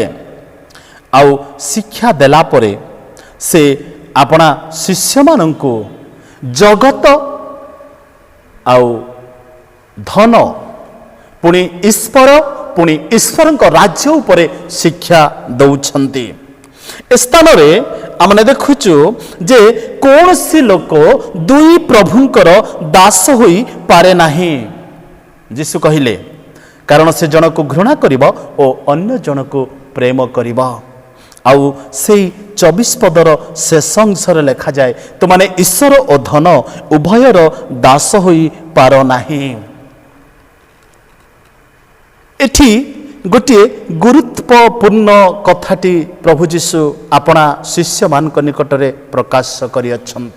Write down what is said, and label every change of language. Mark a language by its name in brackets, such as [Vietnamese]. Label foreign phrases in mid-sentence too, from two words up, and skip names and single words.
[Odia] ଆଉ ଶିକ୍ଷା ଦେଲା ପରେ ସେ ଆପଣା ଶିଷ୍ୟ ମାନଙ୍କୁ ଜଗତ ଆଉ ଧନ ପୁଣି ଈଶ୍ୱର ରାଜ୍ୟ ଉପରେ ଶିକ୍ଷା ଦେଉଛନ୍ତି। ସ୍ଥାନ ରେ ଆମେ ଦେଖୁଛୁ ଯେ କୌଣସି ଲୋକ ଦୁଇ ପ୍ରଭୁଙ୍କର ଦାସ ହୋଇ ପାରେ ନାହିଁ। ଯୀଶୁ କହିଲେ କାରଣ ସେ ଜଣକୁ ଘୃଣା କରିବ ଓ ଅନ୍ୟ ଜଣକୁ ପ୍ରେମ କରିବ। ଆଉ ସେହି 24 ପଦର ଶେଷ ଅଂଶ ରେ ଲେଖା ଯାଇଛି ତୁମେ ମାନେ ଈଶ୍ୱର ଓ ଧନ ଉଭୟର ଦାସ ହୋଇ ପାର ନାହିଁ। ଏଠି ଗୋଟେ ଗୁରୁତ୍ୱପୂର୍ଣ୍ଣ କଥାଟି ପ୍ରଭୁ ଯୀଶୁ ଆପଣା ଶିଷ୍ୟ ମାନଙ୍କ ନିକଟରେ ପ୍ରକାଶ କରିଛନ୍ତି।